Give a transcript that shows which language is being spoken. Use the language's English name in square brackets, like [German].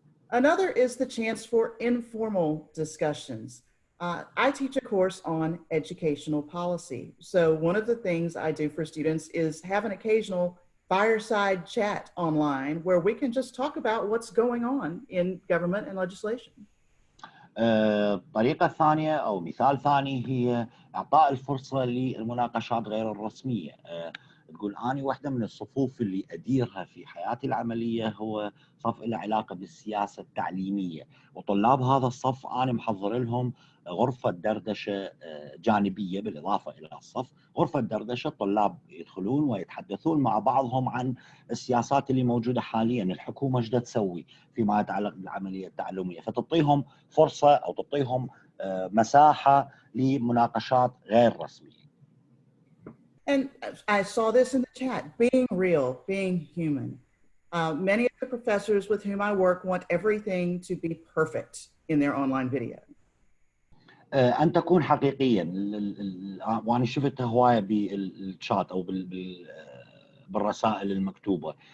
[English] Another is the chance for informal discussions. I teach a course on educational policy. So one of the things I do for students is have an occasional fireside chat online where we can just talk about what's going on in government and legislation. [Arabic] الطريقة الثانية أو مثال ثاني هي إعطاء الفرصة للمناقشات غير الرسمية، تقول أنا واحدة من الصفوف اللي أديرها في حياتي العملية هو صف له علاقة بالسياسة التعليمية، وطلاب هذا الصف أنا محضر لهم غرفة دردشة جانبية بالإضافة إلى الصف، غرفة دردشة الطلاب يدخلون ويتحدثون مع بعضهم عن السياسات اللي موجودة حاليا، الحكومة ايش تسوي فيما يتعلق بالعملية التعلمية، فتعطيهم فرصة أو تعطيهم مساحة لمناقشات غير رسمية. [English] And I saw this in the chat, being real, being human. Many of the professors with whom I work want everything to be perfect in their online video. [Arabic] أن تكون حقيقيا، وأنا شفتها هواية بالشات أو بالرسائل المكتوبة.